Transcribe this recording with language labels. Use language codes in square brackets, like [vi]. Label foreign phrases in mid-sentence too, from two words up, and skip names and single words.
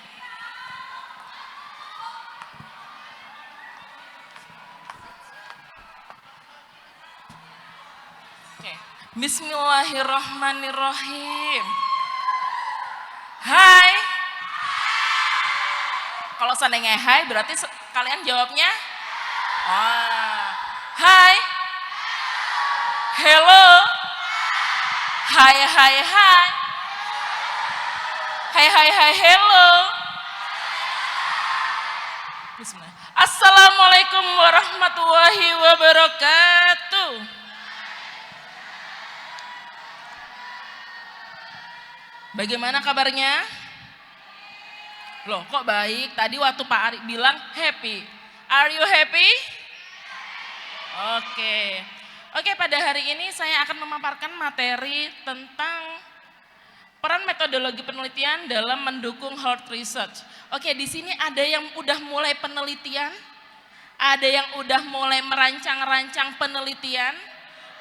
[id] Oke. [ar] Bismillahirrahmanirrahim. [id] Hai. Kalau seandainya hai berarti kalian jawabnya? Hai. Hello. Hai hai hai. Hai hai hai hello. [ar] Bismillah. السلام عليكم ورحمة الله وبركاته. [id] Bagaimana kabarnya? Loh kok baik? Tadi waktu Pak Ari bilang happy. [en] Are you happy? [id] Oke, pada hari ini saya akan memaparkan materi tentang peran metodologi penelitian dalam mendukung [en] health research. [id] Oke, di sini ada yang udah mulai penelitian, ada yang udah mulai merancang-rancang penelitian.